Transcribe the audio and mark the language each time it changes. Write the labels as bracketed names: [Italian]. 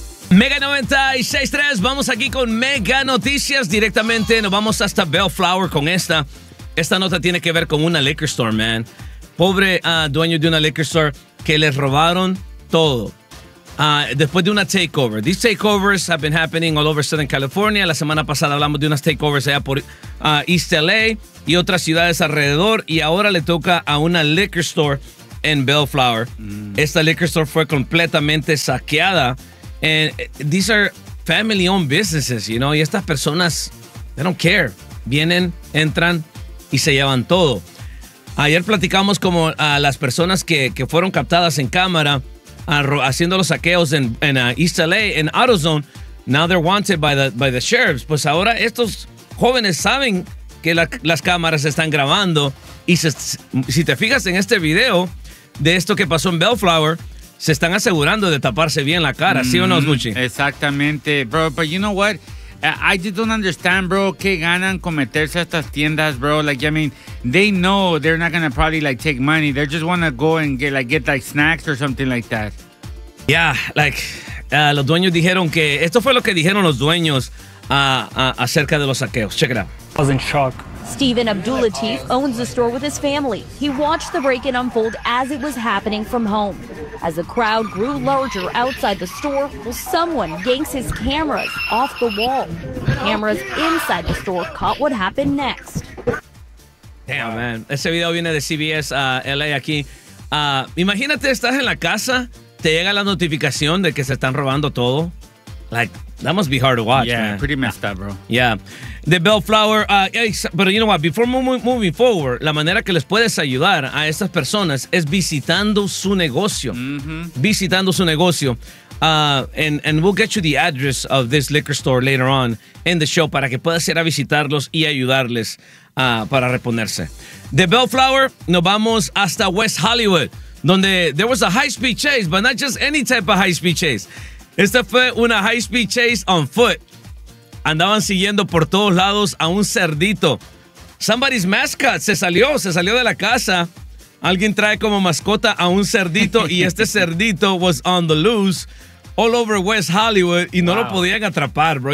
[Spanish] Mega 96.3, vamos aquí con Mega Noticias. Directamente nos vamos hasta Bellflower con esta. Esta nota tiene que ver con una liquor store, man. Pobre dueño de una liquor store que le robaron todo. Después de una takeover. [English] These takeovers have been happening all over Southern California. [Spanish] La semana pasada hablamos de unas takeovers allá por East LA y otras ciudades alrededor. Y ahora le toca a una liquor store en Bellflower. Esta liquor store fue completamente saqueada. [English] And these are family-owned businesses, you know. [Spanish] Y estas personas, [English] they don't care. [Spanish] Vienen, entran y se llevan todo. Ayer platicamos como a las personas que fueron captadas en cámara haciendo los saqueos en East LA, en AutoZone. [English] Now they're wanted by the sheriffs. [Spanish] Pues ahora estos jóvenes saben que las cámaras están grabando. Y si te fijas en este video de esto que pasó en Bellflower, se están asegurando de taparse bien la cara, ¿sí o no, Gucci? Exactamente, [English] bro. But you know what? I just don't understand, bro, [Spanish] qué ganan con meterse a estas tiendas, [English] bro. Like, I mean, they know they're not gonna probably, like, take money. They just wanna go and get like, snacks or something like that. Yeah, like, [Spanish] los dueños dijeron que... Esto fue lo que dijeron los dueños acerca de los saqueos. [English] Check it out. I was in shock. Stephen Abdul-Latif owns the store with his family. He watched the break-in unfold as it was happening from home. As the crowd grew larger outside the store, well, someone yanks his cameras off the wall. Cameras inside the store caught what happened next. Damn, man. [Spanish] Ese video viene de CBS LA aquí. Imagínate, estás en la casa, te llega la notificación de que se están robando todo. [English] Like, that must be hard to watch, yeah, man. Pretty messed up, bro. Yeah. The Bellflower. But you know what? Before moving forward, [Spanish] la manera que les puedes ayudar a estas personas es visitando su negocio. Mm-hmm. Visitando su negocio. [English] And we'll get you the address of this liquor store later on in the show [Spanish] para que puedas ir a visitarlos y ayudarles para reponerse. [English] The Bellflower, [Spanish] nos vamos hasta [English] West Hollywood, [Spanish] donde [English] there was a high-speed chase, but not just any type of high-speed chase. [Spanish] Esta fue una high-speed chase [English] on foot. [Spanish] Andaban siguiendo por todos lados a un cerdito. [English] Somebody's mascot [Spanish] se salió de la casa. Alguien trae como mascota a un cerdito y este cerdito [English] was on the loose all over West Hollywood [Spanish] y no lo podían atrapar, bro.